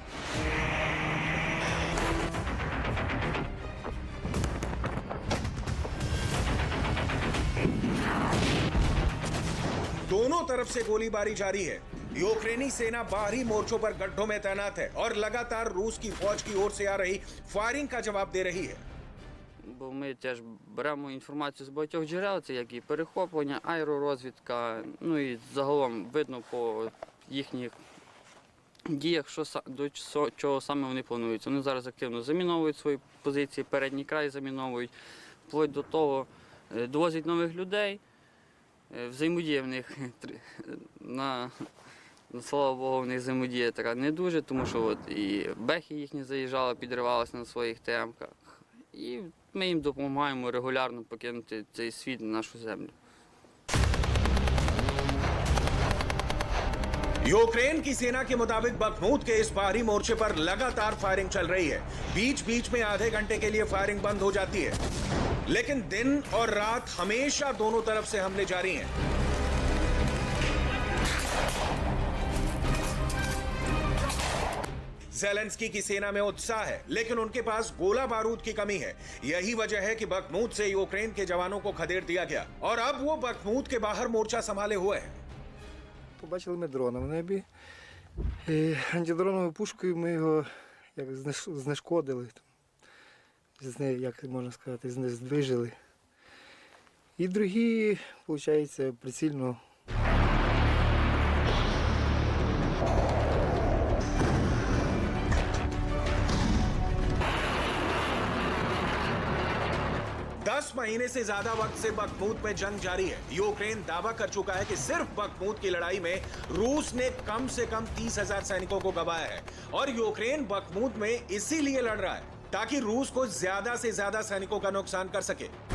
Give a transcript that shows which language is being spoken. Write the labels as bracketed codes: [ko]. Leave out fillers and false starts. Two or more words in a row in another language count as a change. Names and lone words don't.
[hi] दोनों तरफ से गोलीबारी जारी है। यूक्रेनी सेना बाहरी मोर्चों पर गड्ढों में तैनात है और लगातार रूस की फौज की ओर से आ रही फायरिंग का जवाब दे रही है। [uk] Бо ми теж беремо інформацію з багатьох джерел, це як і перехоплення, аеророзвідка, ну і загалом видно по їхніх діях, до чого саме вони планують. Вони зараз активно заміновують свої позиції, передній край заміновують, вплоть до того довозять нових людей, взаємодія в них, слава Богу, в них взаємодія така не дуже, тому що от і бехи їхні заїжджали, підривалися на своїх темках. І ми їм допомагаємо регулярно покинути цей світ на нашу землю. [hi] यूक्रेन की सेना के मुताबिक बखमूत के इस बाहरी मोर्चे पर लगातार फायरिंग चल रही है। बीच बीच में आधे घंटे के लिए फायरिंग बंद हो जाती है, लेकिन दिन और रात हमेशा दोनों तरफ से हमले जारी हैं। ज़ेलेंस्की की सेना में उत्साह है, लेकिन उनके पास गोला बारूद की कमी है। यही वजह है कि बखमूत से यूक्रेन के जवानों को खदेड़ दिया गया और अब वो बखमूत के बाहर मोर्चा संभाले हुए हैं। [uk] Побачили ми дрона в небі. І антидроновою пушкою ми його як знешкодили. Як можна сказати, знижили. І другі, виходить, прицільно. [hi] महीने से ज्यादा वक्त से बखमूत में जंग जारी है। यूक्रेन दावा कर चुका है कि सिर्फ बखमूत की लड़ाई में रूस ने कम से कम 30,000 सैनिकों को गंवाया है और यूक्रेन बखमूत में इसीलिए लड़ रहा है ताकि रूस को ज्यादा से ज्यादा सैनिकों का नुकसान कर सके।